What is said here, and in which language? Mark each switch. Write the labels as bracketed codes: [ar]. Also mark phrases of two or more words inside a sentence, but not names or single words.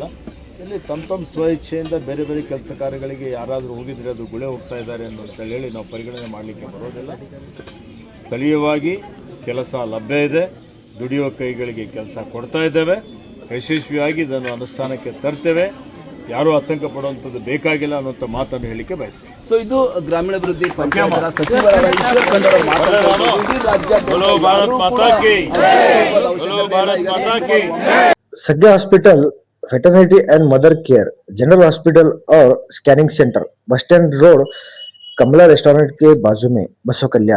[kn] ಇಲ್ಲಿ ತಮ್ಮ ಸ್ವಇಚ್ಛೆಯಿಂದ ಬೇರೆ ಬೇರೆ ಕೆಲಸ ಕಾರ್ಯಗಳಿಗೆ ಯಾರಾದರೂ ಹೋಗಿದ್ರೆ ಅದು ಗುಳೆ ಹೋಗ್ತಾ ಇದ್ದಾರೆ ಅಂತ ಹೇಳಿ ನಾವು ಪರಿಗಣನೆ ಮಾಡಲಿಕ್ಕೆ ಬರೋದಿಲ್ಲ. ಸ್ಥಳೀಯವಾಗಿ ಕೆಲಸ ಲಭ್ಯ ಇದೆ, ದುಡಿಯುವ ಕೈಗಳಿಗೆ ಕೆಲಸ ಕೊಡ್ತಾ ಇದ್ದೇವೆ. ಯಶಸ್ವಿಯಾಗಿ ಇದನ್ನು ಅನುಷ್ಠಾನಕ್ಕೆ ತರ್ತೇವೆ. ಯಾರೂ ಆತಂಕ ಪಡುವಂಥದ್ದು ಬೇಕಾಗಿಲ್ಲ ಅನ್ನೋಂಥ ಮಾತನ್ನು ಹೇಳಲಿಕ್ಕೆ ಬಯಸ್ತೇವೆ. ಸೊ ಇದು ಗ್ರಾಮೀಣಾಭಿವೃದ್ಧಿ [hi] सज्ञा हॉस्पिटल, वेटरनरी एंड मदर केयर, जनरल हॉस्पिटल और स्कैनिंग सेंटर, [en] bus stand road, [hi] कमला रेस्टोरेंट के बाजू में, बसव कल्याण।